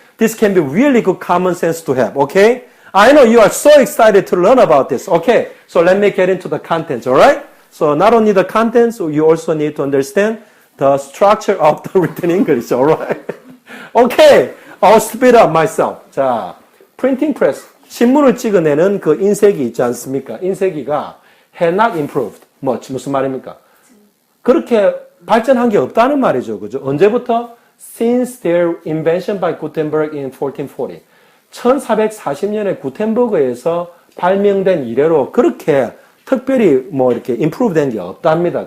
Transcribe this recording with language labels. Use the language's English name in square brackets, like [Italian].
[English] This can be really good common sense to have, okay? I know you are so excited to learn about this. Okay, so let me get into the contents, alright? So not only the contents, you also need to understand the structure of the written English, alright? Okay, I'll speed up myself. [Korean] 자, printing press, 신문을 찍어내는 그 인쇄기 있지 않습니까? 인쇄기가 [English] had not improved much. [Korean] 무슨 말입니까? 그렇게 발전한 게 없다는 말이죠. 그죠? 언제부터? [English] Since their invention by Gutenberg in 1440. [Korean] 1440년에 구텐버그에서 발명된 이래로 그렇게 특별히 뭐 이렇게 improve 된 게 없답니다.